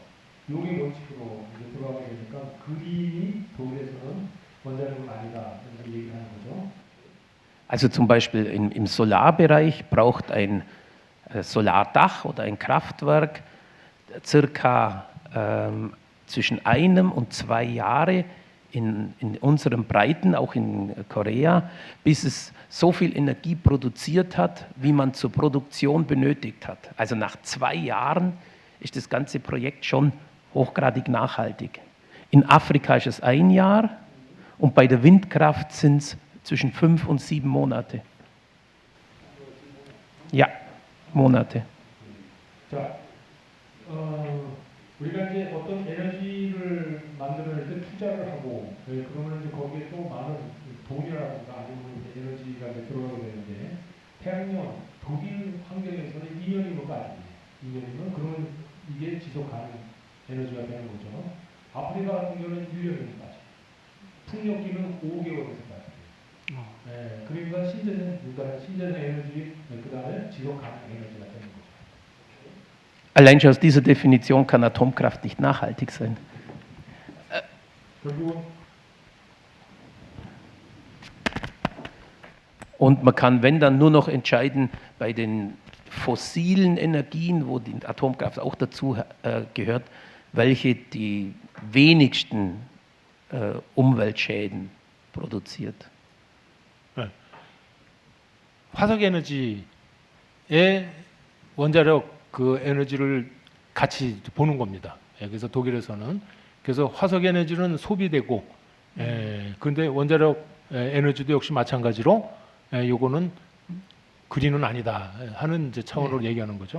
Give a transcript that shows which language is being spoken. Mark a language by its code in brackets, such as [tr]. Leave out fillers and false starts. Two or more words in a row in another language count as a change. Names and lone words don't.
[ko] 요게 원칙으로 이제 들어가게 되니까 그린이 독일에서는 원자력은 아니다 이렇게 얘기하는 거죠. [de] Also zum Beispiel im Solarbereich braucht ein Solardach oder ein Kraftwerk circa zwischen 1 und 2 Jahre in unseren Breiten, auch in Korea, bis es so viel Energie produziert hat, wie man zur Produktion benötigt hat. Also nach 2 Jahren ist das ganze Projekt schon hochgradig nachhaltig. In Afrika ist es 1 Jahr und bei der Windkraft sind es zwischen 5 und 7 Monate. Ja, Monate. [ko] 자, 우리가 이제 어떤 에너지를 만드는 데 투자를 하고 그러면 이제 거기에 또 많은 돈이라든가 아니면 이제 에너지가 이제 들어가게 되는데 태양열 독일 환경에서는 2년이면 빠지죠. 2년이면 그러면 이게 지속 가능 에너지가 되는 거죠. 아프리카 같은 경우는 1년이면 빠지죠. 풍력기는 5개월에서 빠지죠. 그러니까 신재생 에너지 그 다음에 지속 가능 에너지가 되는 거죠. [de] Allein schon aus dieser Definition kann Atomkraft nicht nachhaltig sein. Und man kann, wenn dann, nur noch entscheiden bei den fossilen Energien, wo die Atomkraft auch dazu gehört, welche die wenigsten Umweltschäden produziert. [ko] 화석 에너지의 원자력 그 에너지를 같이 보는 겁니다. 그래서 독일에서는 그래서 화석 에너지는 소비되고 근데 원자력 에너지도 역시 마찬가지로 요거는 그린은 아니다 하는 이제 차원으로 얘기하는 거죠.